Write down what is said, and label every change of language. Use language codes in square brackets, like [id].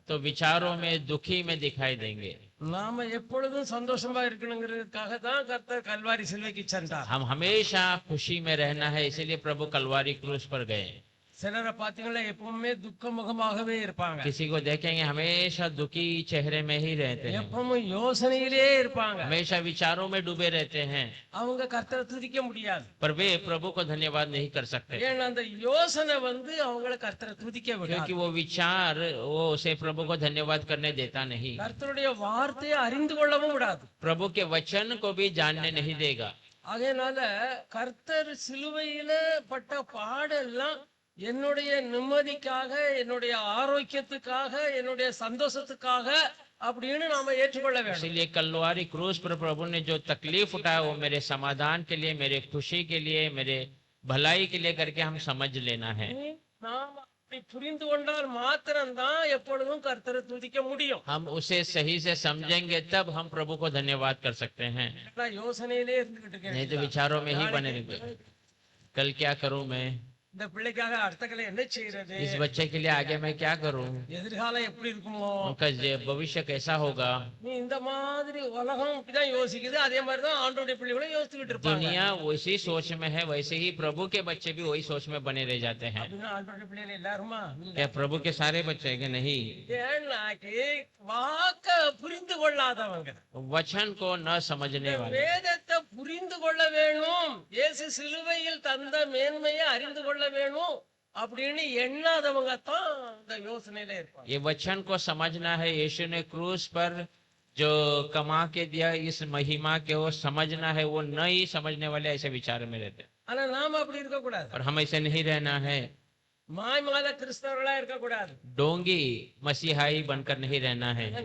[hi] तो विचारों में दुखी में दिखाई देंगे। [ta] நாம எப்பொழுதும் சந்தோஷமா இருக்கணுங்கிறதுக்காக தான் கர்த்தர் கல்வாரி சிலுவைக்கு சென்றார். [hi] हम हमेशा खुशी में रहना है, इसीलिए प्रभु कलवारी क्रूस पर गए। [ta] சிலரை பாத்தீங்களா எப்பவுமே துக்க முகமாகவே இருப்பாங்க. [hi] किसी को देखेंगे हमेशा दुखी चेहरे में ही रहते हैं, [ta] எப்பவும் யோசனையிலே இருப்பாங்க. [hi] हमेशा विचारों में डूबे रहते हैं, [ta] அவங்க கர்த்தரை துதிக்க முடியாது. [hi] पर वे प्रभु को धन्यवाद नहीं कर सकते, [ta] ஏன்னா அந்த யோசனை அவங்களை கர்த்தரை துதிக்க [hi] क्योंकि [ta] விடாது. [hi] वो विचार वो उसे प्रभु को धन्यवाद करने देता नहीं, [ta] கர்த்தருடைய வார்த்தையை அறிந்து கொள்ளவும் விடாது. [hi] प्रभु के वचन को भी जानने नहीं देगा। [ta] அதனால கர்த்தர் சிலுவையில பட்ட பாடெல்லாம் என்னுடைய நிம்மதிக்காக, என்னுடைய ஆரோக்கியத்துக்காக, என்னுடைய சந்தோஷத்துக்காக அப்படின்னு நாம ஏற்றுக்கொள்ள வேண்டும். [hi] इसीलिए कलवारी क्रूस पर प्रभु ने जो तकलीफ उठाया वो मेरे समाधान के लिए, मेरे खुशी के लिए, मेरे भलाई के लिए करके हम समझ लेना है। [ta] நாம் அப்படி புரிந்து கொண்டால் மாத்திரம்தான் எப்பொழுதும் கர்த்தரை துதிக்க முடியும். [hi] हम उसे सही से समझेंगे तब हम प्रभु को धन्यवाद कर सकते हैं, [ta] யோசனையிலே இருந்துகிட்டு [hi] नहीं तो विचारों में ही बने रहेंगे। कल क्या करूं मैं, [ta] இந்த பிள்ளைக்காக அடுத்த கலை என்ன செய்யறது, [hi] इस बच्चे के लिए आगे मैं क्या करूं, [ta] எதிர்காலம் எப்படி இருக்குமோ, [hi] उनका भविष्य कैसा होगा। [ta] நீ இந்த மாதிரி உலகம் இப்படிதான் யோசிக்குது, அதே மாதிரிதான் ஆண்டோடைய பிள்ளைகளும் யோசிச்சுக்கிட்டு இருப்பாங்க. [hi] दुनिया वैसी सोच में है, वैसे ही प्रभु के बच्चे भी वही सोच में बने रह जाते हैं। [ta] அப்படின்னா ஆண்டோடைய பிள்ளைகள் எல்லாருமா? [hi] क्या प्रभु के सारे बच्चे हैं कि नहीं? [ta] ஏன்னாக்கி வாக்க புரிந்து கொள்ளாதவங்க, [hi] वचन को न समझने वाले, [ta] வேதத்தை புரிந்து கொள்ள வேணும், இயேசு சிலுவையில் தந்த மேன்மையை அறிந்து கொள்ள வேணும் அப்படின்னு எண்ணாதவங்க தான் இந்த யோசனையில இருப்பாங்க. [hi] ये वचन को समझना है, यीशु ने क्रूस पर जो कमा के दिया इस महिमा के वो समझना है, वो नहीं समझने वाले ऐसे विचार में रहते। [ta] ஆனா நாம அப்படி இருக்க கூடாது. [hi] और हम ऐसे नहीं रहना है, [ta] மாய்மால கிறிஸ்தவர்களா இருக்க கூடாது. [hi] डोंगी मसीहाई बनकर नहीं रहना है।